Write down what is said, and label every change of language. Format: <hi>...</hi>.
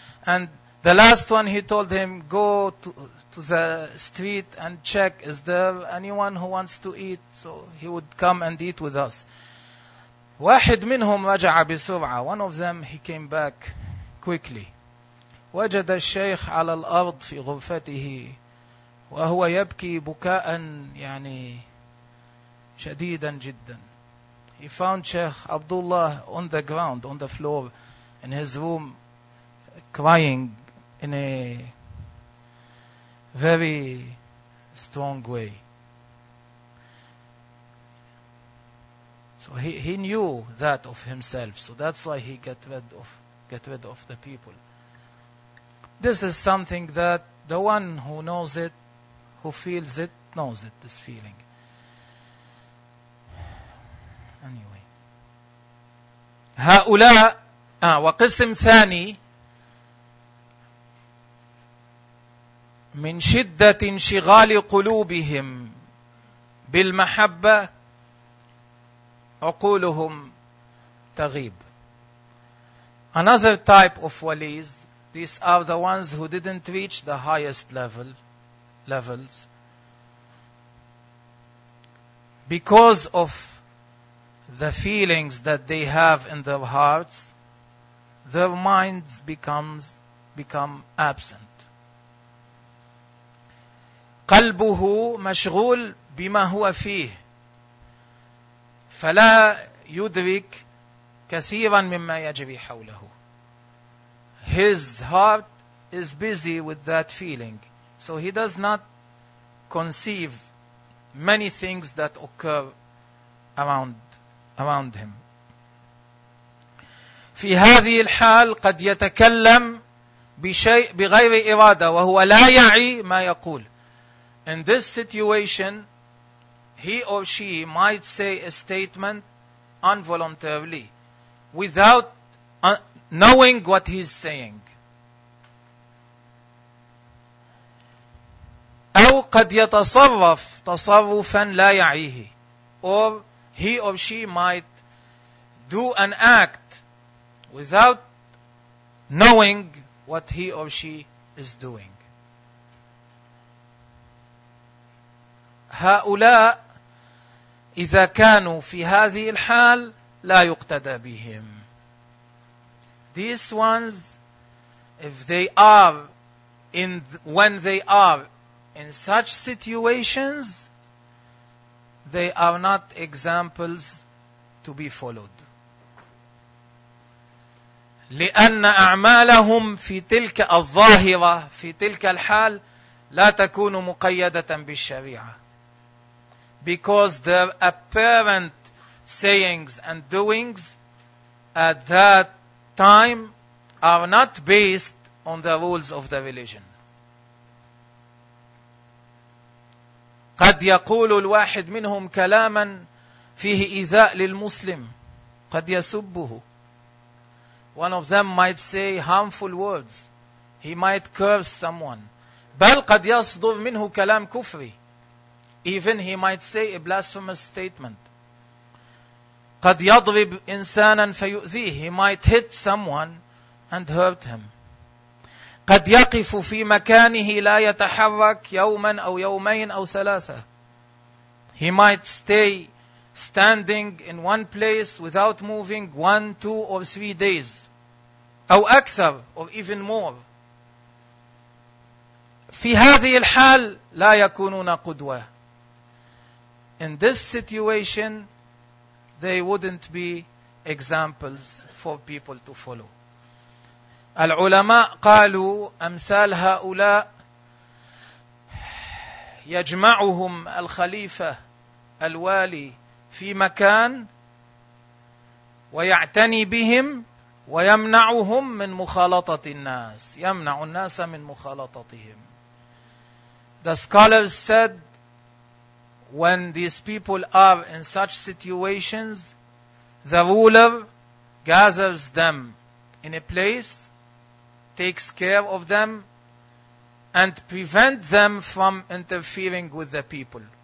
<en>And the last one he told him, go to the street and check, is there anyone who wants to eat? So he would come and eat with us.</en> <ar>واحد منهم رجع بسرعة.</ar> <en>One of them, he came back quickly.</en> <ar>وجد الشيخ على الأرض في غرفته وهو يبكي بكاء يعني شديدا جدا.</ar> <en>He found Sheikh Abdullah on the ground, on the floor, in his room, crying in a very strong way. So he knew that of himself. So that's why he got rid of the people. This is something that the one who knows it, who feels it, knows it, this feeling. Anyway.</en> <ar>هؤلاء وقسم ثاني من شدة انشغال قلوبهم بالمحبة عقولهم تغيب.</ar> <en>Another type of walis, these are the ones who didn't reach the highest levels. Because of the feelings that they have in their hearts, their minds become absent.</en> <ar>قلبه مشغول بما هو فيه فلا يدرك كثيرا مما يجري حوله.</ar> <en>His heart is busy with that feeling. So he does not conceive many things that occur around him.</en> <ar>في هذه الحال قد يتكلم بشيء بغير إرادة وهو لا يعي ما يقول.</ar> <en>In this situation, he or she might say a statement involuntarily, without knowing what he's saying.</en> <ar>أو قد يتصرف تصرفا لا يعيه.</ar> <en>Or he or she might do an act without knowing what he or she is doing.</en> <ar>هؤلاء إذا كانوا في هذه الحال لا يقتدى بهم.</ar> <en>These ones, if they are in when they are in such situations, they are not examples to be followed.</en> <ar>لأن أعمالهم في تلك الظاهرة في تلك الحال لا تكون مقيدة بالشريعة.</ar> <en>Because their apparent sayings and doings at that time are not based on the rules of the religion.</en> <ar>قد يقول الواحد منهم كلاما فيه إيذاء للمسلم قد يسبه.</ar> <en>One of them might say harmful words. He might curse someone.</en> <ar>بل قد يصدر منه كلام كفري.</ar> <en>Even he might say a blasphemous statement.</en> <ar>قد يضرب إنسانا فيؤذيه.</ar> <en>He might hit someone and hurt him.</en> <ar>قد يقف في مكانه لا يتحرك يوما أو يومين أو ثلاثة.</ar> <en>He might stay standing in one place without moving 1, 2, or 3 days.</en> <ar>أو أكثر,</ar> <en>or even more.</en> <ar>في هذه الحال لا يكونون قدوة.</ar> <en>In this situation, they wouldn't be examples for people to follow.</en> <ar>العلماء قالوا أمثال هؤلاء يجمعهم الخليفة الوالي في مكان ويعتني بهم ويمنعهم من مخالطة الناس. يمنع الناس من مخالطتهم.</ar> <en>The scholars said, when these people are in such situations, the ruler gathers them in a place, takes care of them, and prevents them from interfering with the people.</en>